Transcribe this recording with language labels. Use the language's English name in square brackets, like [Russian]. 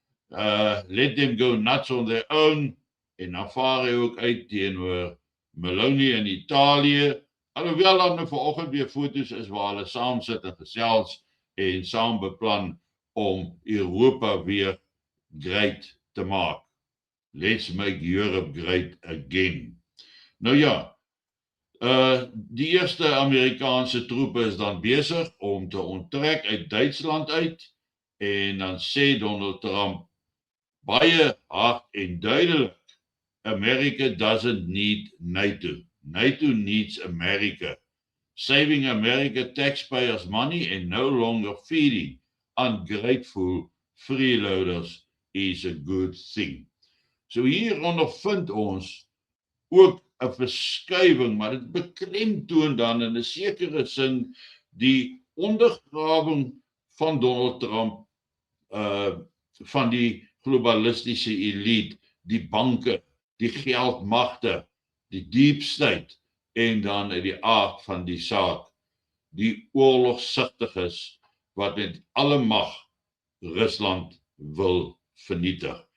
[English] Let them go nuts on their own, [Afrikaans] en dan vaar hy ook uit teenoor Meloni in Italië, alhoewel daar nou vanoggend weer foto's is waar hulle saam sit en gesels en saam beplan om Europa weer great te maak. [English] Let's make Europe great again. [Afrikaans] Nou ja, die eerste Amerikaanse troepe is dan besig om te onttrek uit Duitsland uit, en dan sê Donald Trump baie hard en duidelik, [English] America doesn't need NATO. NATO needs America. Saving America taxpayers' money and no longer feeding ungrateful freeloaders is a good thing. [Afrikaans] So hier ondervind ons ook 'n verskuiwing, maar dit beklemtoon dan in 'n sekere sin die ondergrawing van Donald Trump, van die globalistiese elite, die banke, die geldmagte, die deep state, en dan uit die aard van die saak, die oorlogsigtiges wat met alle mag Rusland wil vernietig.